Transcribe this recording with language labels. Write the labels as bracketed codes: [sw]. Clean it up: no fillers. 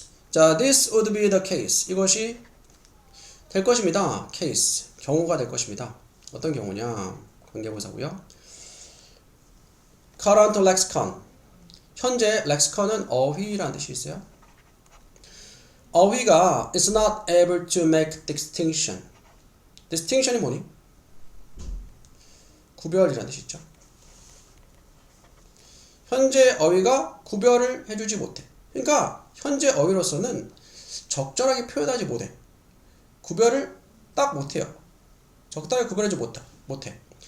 [ko] 자, [en] this would be the case. [ko] 이것이 될 것입니다. case. 경우가 될 것입니다. 어떤 경우냐? 관계부사고요. [en] current lexicon. [ko] 현재 lexicon은 어휘라는 뜻이 있어요. 어휘가 [en] is not able to make distinction. [ko] distinction이 뭐니? 구별이라는 뜻이 있죠. 현재 어휘가 구별을 해주지 못해. 그러니까 현재 어휘로서는 적절하게 표현하지 못해. 구별을 딱 못해요. 적당히 구별하지 못해.